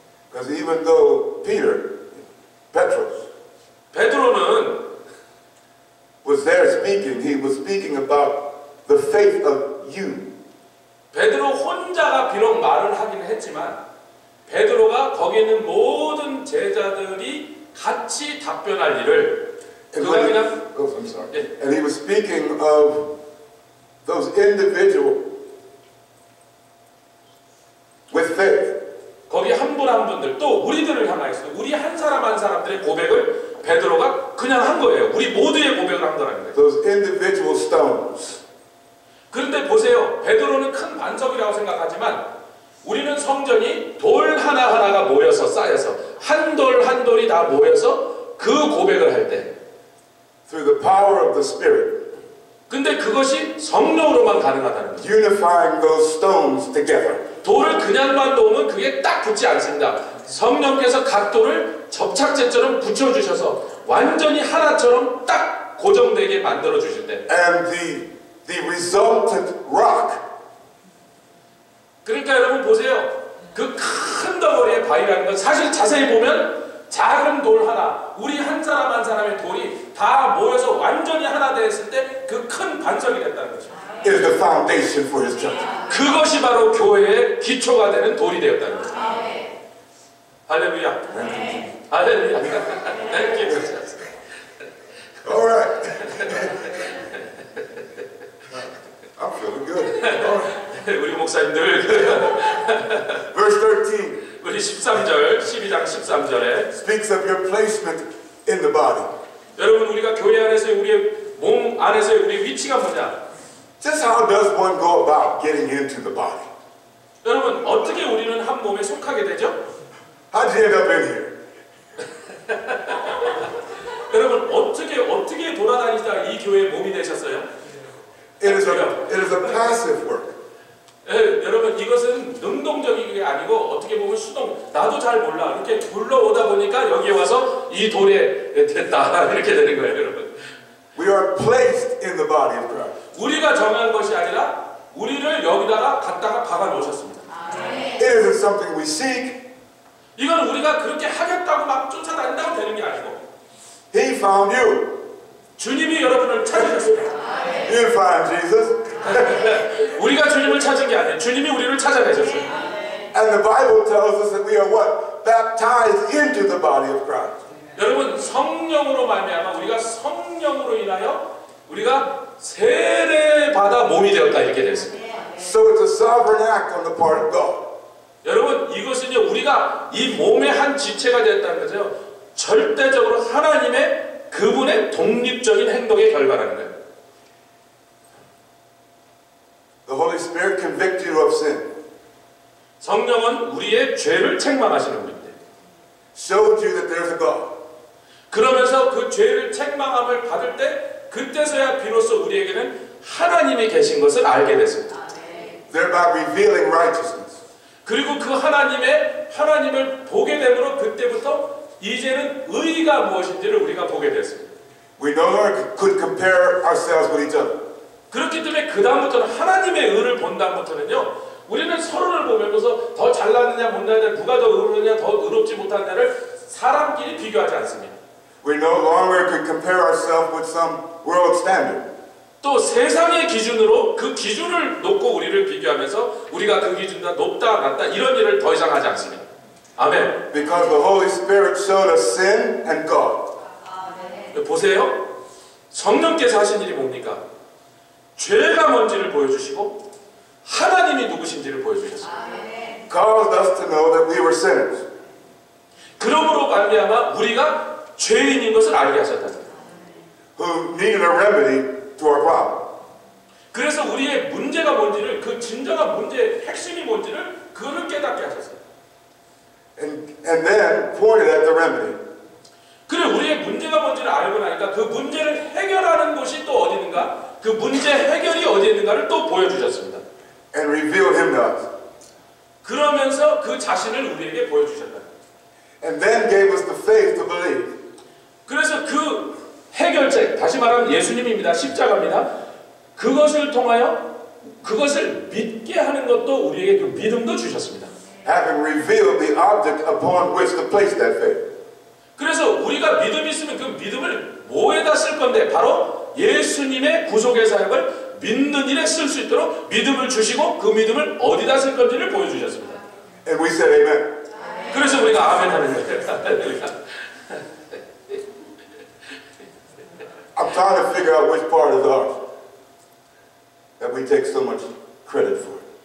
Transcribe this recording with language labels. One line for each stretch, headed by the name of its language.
English: Because even though Petros
Korean: 베드로는
English: was there speaking, he was speaking about the faith of you.
Korean: 베드로 혼자가 비록 말을 하긴 했지만 베드로가 거기 있는 모든 제자들이 같이 답변할 일을 그가 그냥
English: I'm sorry. And he was speaking of those individuals with faith.
Korean: 거기 한 분 한 분들 또 우리들을 향하여서 우리 한 사람 한 사람들의 고백을 베드로가 그냥 한 거예요. 우리 모두의 고백을 한 거라는 거예요.
English: Those individual stones.
Korean: 그런데 보세요. 베드로는 큰 반석이라고 생각하지만 우리는 성전이 돌 하나하나가 모여서 쌓여서 한 돌 한 돌이 다 모여서 그 고백을 할 때
English: Through the power of the Spirit.
Korean: 근데 그것이 성령으로만 가능하다는 거죠.
English: Unifying those stones together.
Korean: 돌을 그냥만 놓으면 그게 딱 붙지 않습니다. 성령께서 각 돌을 접착제처럼 붙여주셔서 완전히 하나처럼 딱 고정되게 만들어 주실 때
English: And the resultant rock.
Korean: 그러니까 여러분 보세요. 그 큰 덩어리의 바위라는 건 사실 자세히 보면 작은 돌 하나, 우리 한 사람 한 사람의 돌이 다 모여서 완전히 하나 되었을 때 그 큰 반석이 됐다는 거죠.
English: Is the foundation for his church.
Korean: 그것이 바로 교회의 기초가 되는 돌이 되었다는 거죠. 할렐루야. 할렐루야.
English: Thank you. All right. I'm feeling good. All right.
Korean: 우리 목사님들
English: Verse 13
Korean: 우리 13절 12장 13절에
English: speaks of your placement in the body.
Korean: 여러분 우리가 교회 안에서의 우리의 몸 안에서의 우리의 위치가 뭐냐?
English: Just how does one go about getting into the body?
Korean: 여러분 어떻게 우리는 한 몸에 속하게 되죠?
English: How'd you end up in here?
Korean: 여러분 어떻게 돌아다니다가 이 교회의 몸이 되셨어요?
English: It is a passive work.
Korean: 여러분 이것은 능동적인 게 아니고 어떻게 보면 수동. 나도 잘 몰라. 이렇게 굴러오다 보니까 여기에 와서 이 돌에 됐다 이렇게 되는 거예요, 여러분.
English: We are placed in the body of Christ.
Korean: 우리가 정한 것이 아니라 우리를 여기다가 갖다가 박아 놓으셨습니다.
English: It isn't something we seek.
Korean: 이건 우리가 그렇게 하겠다고 막 쫓아다닌다고 되는 게 아니고
English: He found you.
Korean: 주님이 여러분을 찾으셨습니다.
English: You didn't find Jesus.
Korean: 우리가 주님을 찾은 게 아니에요. 주님이 우리를 찾아내셨어요.
English: And the Bible tells us that we are what? Baptized into the body of Christ.
Korean: 여러분 성령으로 말미암아 우리가 성령으로 인하여 우리가 세례받아 몸이 되었다 이렇게 됐습니다. So it's a sovereign act on the part of God. 여러분 이것은요 우리가 이 몸의 한 지체가 되었다는 거죠. 절대적으로 하나님의 그분의 독립적인 행동의 결과라는 거예요.
English: The Holy Spirit convicts you of sin.
Korean: 성령은 우리의 죄를 책망하시는 분인데
English: Showed you that there's a God.
Korean: 그러면서 그 죄를 책망함을 받을 때 그때서야 비로소 우리에게는 하나님이 계신 것을 알게 됐습니다.
English: thereby revealing righteousness.
Korean: 그리고 그 하나님을 보게 되므로 그때부터 이제는 의가 무엇인지를 우리가 보게 됐습니다.
English: We no longer could compare ourselves with each other.
Korean: 그렇기 때문에 그 다음부터는 하나님의 의를 본 다음부터는요, 우리는 서로를 보면서 더 잘났느냐 못났느냐, 누가 더 의롭느냐 더 의롭지 못하느냐를 사람끼리 비교하지 않습니다.
English: We no longer could compare ourselves with some world standard.
Korean: 또 세상의 기준으로 그 기준을 놓고 우리를 비교하면서 우리가 그 기준보다 높다 낮다 이런 일을 더 이상 하지 않습니다. 아멘.
English: Because the Holy Spirit showed us sin and God.
Korean: 보세요. 성령께서 하신 일이 뭡니까? 죄가 뭔지를 보여주시고 하나님이 누구신지를 보여주셨습니다.
English: Caused us to know that we were sinners.
Korean: 그러므로 말미암아 우리가 죄인인 것을 알게 하셨다는 거예요.
English: Who needed a remedy to our problem.
Korean: 그래서 우리의 문제가 뭔지를, 그 진정한 문제의 핵심이 뭔지를 그를 깨닫게 하셨어요.
English: And then pointed at the remedy.
Korean: 그래 우리의 문제가 뭔지를 알고 나니까 그 문제를 해결하는 곳이 또 어디 있는가? 그 문제 해결이 어디 있는가를 또 보여주셨습니다.
English: And revealed him to us.
Korean: 그러면서 그 자신을 우리에게 보여주셨다.
English: And then gave us the faith to believe.
Korean: 그래서 그 해결책, 다시 말하면 예수님입니다. 십자가입니다. 그것을 통하여 그것을 믿게 하는 것도 우리에게 그 믿음도 주셨습니다.
English: Having revealed the object upon which to place that faith.
Korean: 그래서 우리가 믿음이 있으면 그 믿음을 뭐에다 쓸 건데 바로 예수님의 구속의 사역을 믿는 일에 쓸 수 있도록 믿음을 주시고 그 믿음을 어디다 쓸 건지를 보여주셨습니다.
English: And we said amen.
Korean: 그래서 우리가 아멘 하는 거예요.
English: I'm trying to figure out which part is ours that we take so much credit for.